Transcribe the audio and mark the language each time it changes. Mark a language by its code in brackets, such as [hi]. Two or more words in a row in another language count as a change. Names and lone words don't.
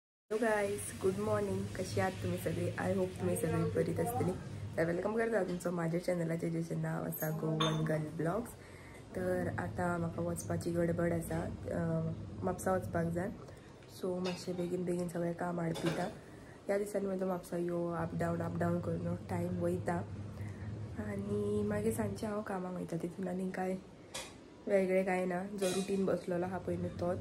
[en] Hello guys, good morning. [mr] कशी आहात तुम्ही सगळे? [en] I hope [mr] तुम्ही सगळे बरीच असतील. तर वेलकम करता तुमचं माझ्या चॅनलाचे जेचे नाव असा गोवन गर्ल ब्लॉग्स. [kok] तर आता म्हाका वचपाची गडबड आसा, म्हापसा वचपाक जाय. सो मातशें बेगीन बेगीन सगळें काम आडपिता. ह्या दिसांनी म्हजो म्हापसा यो [en] up down [kok] करून टायम वयता आनी मागीर सांजचें हांव कामाक वयता. तितून आनी काय वेगळें कांय ना. जो रुटीन बसलेलो आहा पळय न्हू तोच.